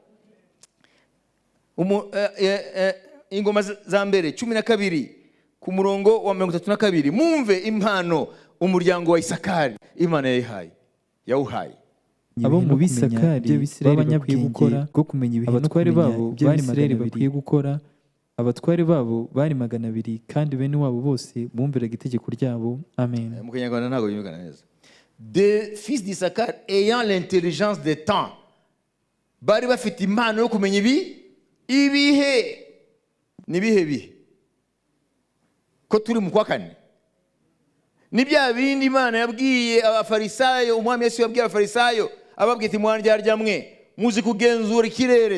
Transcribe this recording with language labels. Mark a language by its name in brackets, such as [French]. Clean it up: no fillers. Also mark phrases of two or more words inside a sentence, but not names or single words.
[Kinyarwanda] Ingoma za mbere 12 ku murongo wa 32, mwumve impano umuryango wa Isakari Imana yawuhaye. Abo mu Bisakari b'abanyabwenge bwo kumenya ibihe, abatware babo bari 200 bakwiye gukora. Abatware babo bari 200, kandi bene wabo bose bumviraga itegeko ryabo. Amen. Mu Kinyarwanda ntago yumvikana neza. [French] Des fils d'Isakar ayant l'intelligence des temps, [Kinyarwanda] bari bafite impano yo kumenya ibihe. Nibihe bihe ko turi mu kwa 4. Ni bya bindi Imana yabwiye abafarisayo, umwami Yesu yabwiye abafarisayo ababwiye ati mwandyarya mwe muzi kugenzura ikirere.